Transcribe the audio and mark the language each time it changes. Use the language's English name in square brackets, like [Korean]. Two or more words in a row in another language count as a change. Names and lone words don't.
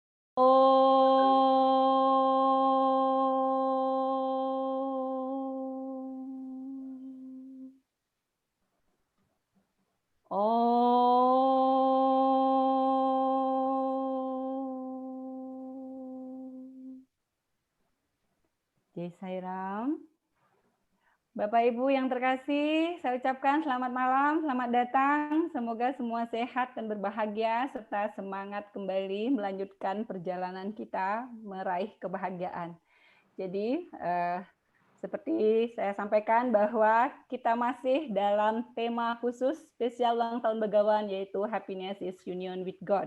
[Indonesian] Om. Om. Jai Sairam. Bapak Ibu yang terkasih, saya ucapkan selamat malam, selamat datang. Semoga semua sehat dan berbahagia serta semangat kembali melanjutkan perjalanan kita meraih kebahagiaan. Jadi, seperti saya sampaikan bahwa kita masih dalam tema khusus spesial ulang tahun Begawan, yaitu [English] Happiness is Union with God.